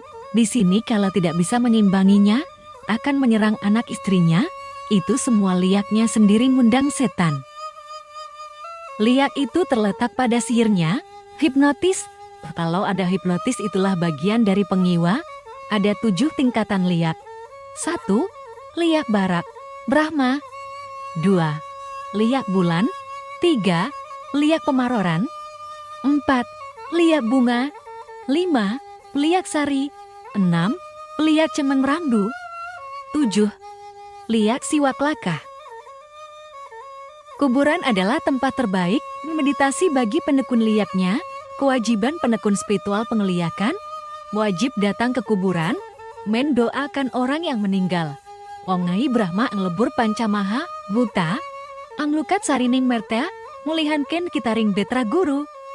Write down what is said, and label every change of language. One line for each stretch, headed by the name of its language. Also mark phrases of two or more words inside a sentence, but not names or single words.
Indonesian: Di sini kalau tidak bisa menyimbanginya, akan menyerang anak istrinya. Itu semua liaknya sendiri ngundang setan. Liak itu terletak pada sihirnya, hipnotis. Kalau ada hipnotis itulah bagian dari pengiwa. Ada 7 tingkatan liak. 1. Liak barak, Brahma. 2. Liak bulan. 3. Liak pemaroran. 4. Liak bunga. 5. Liak sari. 6. Liak cemeng ramdu. 7. Liak siwaklaka. Kuburan adalah tempat terbaik meditasi bagi penekun liaknya. Kewajiban penekun spiritual pengeliakan, wajib datang ke kuburan, mendoakan orang yang meninggal.
Balinese: Ongai Brahma anglebur pancamaha, buta, anglukat sarining mertea, mulihanken kita ring betra guru.